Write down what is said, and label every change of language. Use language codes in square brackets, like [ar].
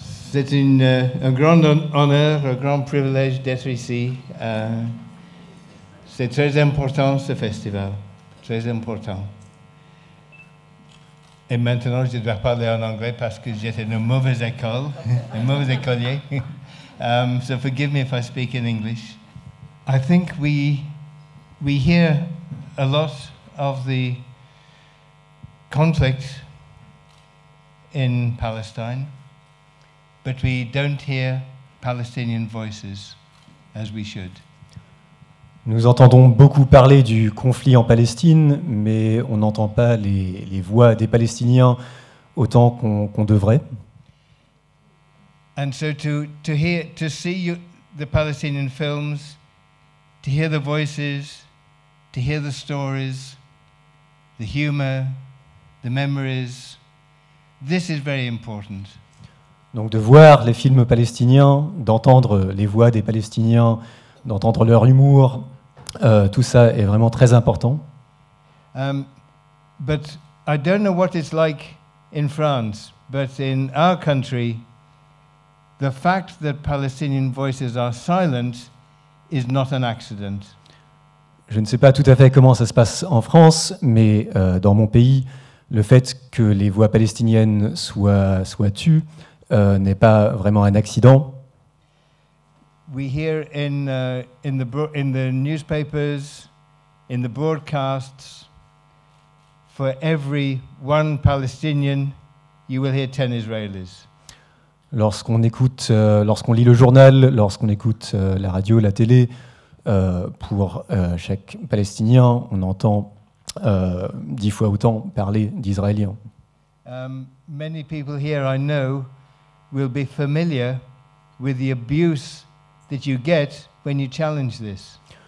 [fr] C'est un grand honneur, un grand privilège d'être ici. C'est très important ce festival, très important. Et maintenant, je dois parler en anglais parce que j'étais une mauvaise école, un mauvais écolier. [en] So forgive me if I speak in English. I think we hear a lot of the conflict in Palestine, but we don't hear Palestinian voices as we should. [fr] Nous entendons beaucoup parler du conflit en Palestine, mais on n'entend pas les voix des Palestiniens autant qu'on devrait. [en] And so to see the Palestinian films, to hear the voices, to hear the stories, the humor, the memories, this is very important. [fr] Donc de voir les films palestiniens, d'entendre les voix des Palestiniens, d'entendre leur humour, tout ça est vraiment très important. [en] But I don't know what it's like in France, but in our country, the fact that Palestinian voices are silent is not an accident. [fr] Je ne sais pas tout à fait comment ça se passe en France, mais dans mon pays, le fait que les voix palestiniennes soient tues n'est pas vraiment un accident. [en] We hear in the newspapers, in the broadcasts, for every one Palestinian, you will hear 10 Israelis. [fr] Lorsqu'on lit le journal, lorsqu'on écoute la radio, la télé, pour chaque Palestinien, on entend 10 fois autant parler d'Israéliens. [en] Many people here I know will be familiar with the abuse that you get when you challenge this.